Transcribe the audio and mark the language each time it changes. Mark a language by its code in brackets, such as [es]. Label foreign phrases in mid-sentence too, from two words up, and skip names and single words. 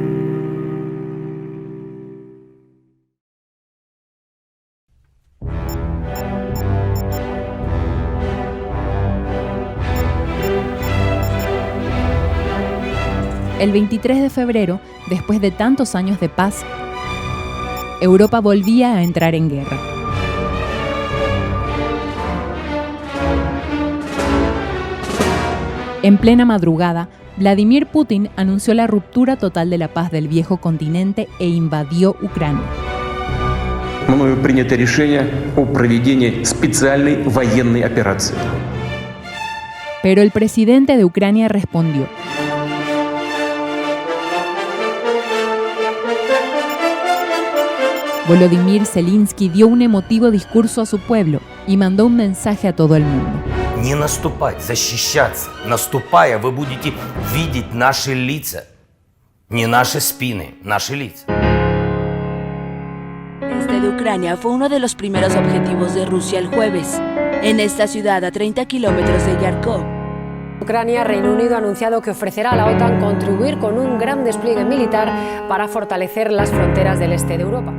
[es] El 23 de febrero, después de tantos años de paz, Europa volvía a entrar en guerra. En plena madrugada, Vladimir Putin anunció la ruptura total de la paz del viejo continente e invadió Ucrania. [ru] Мною принято решение о проведении специальной военной операции. [es] Pero el presidente de Ucrania respondió. Volodymyr Zelensky dio un emotivo discurso a su pueblo y mandó un mensaje a todo el mundo. [ru] Не наступать, защищаться. Наступая, вы будете видеть наши лица. Не наши спины, наши лица. [es] Este de Ucrania fue uno de los primeros objetivos de Rusia el jueves. En esta ciudad, a 30 kilómetros de Yarkov. Ucrania, Reino Unido ha anunciado que ofrecerá a la OTAN contribuir con un gran despliegue militar para fortalecer las fronteras del este de Europa.